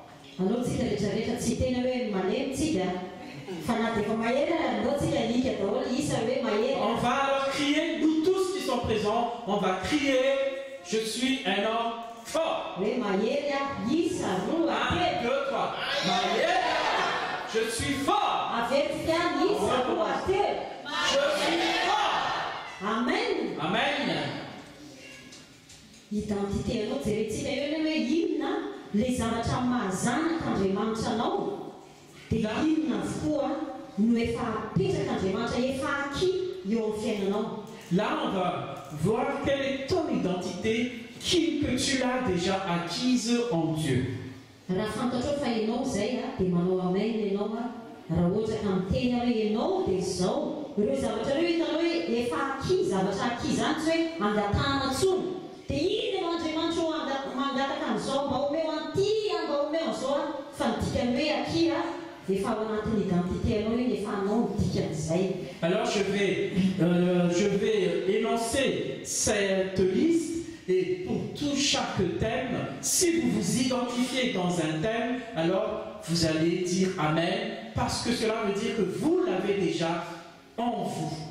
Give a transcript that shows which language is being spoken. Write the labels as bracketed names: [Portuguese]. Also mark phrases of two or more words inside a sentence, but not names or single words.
[French] On va alors crier, nous tous qui sommes présents, on va crier, je suis un homme fort. 1, 2, 3. Je suis fort. Je suis fort. Amen. Amen. [Malagasy] Identité anao jerentsika eo hoe inona le zavatra mahazanaka Andriamanitra anao dia inona avokoa no efa apetraka Andriamanitra efa aki eo amin'ny fiainanao. [French] Là on va voir quelle est ton identité que tu l'as déjà acquise en Dieu. [Malagasy] Raha fantatrao fa ianao zay dia manao amen ianao raha ohatra ka miteny hoe ianao dia izao. Ireo zavatra ireo hitanao hoe efa aki zavatra aki zany tsy hoe angatahana tsony dia iny no Andriamanitra mangataka an'izao mba omeo an'ity mba omeo an'izao fa ny dikany hoe aki efa ao anatin'ny identité anao iny efa anao ny dikan'izay. [French] Alors je vais énoncer cette liste et pour chaque thème, si vous vous identifiez dans un thème, alors vous allez dire Amen, parce que cela veut dire que vous l'avez déjà en vous.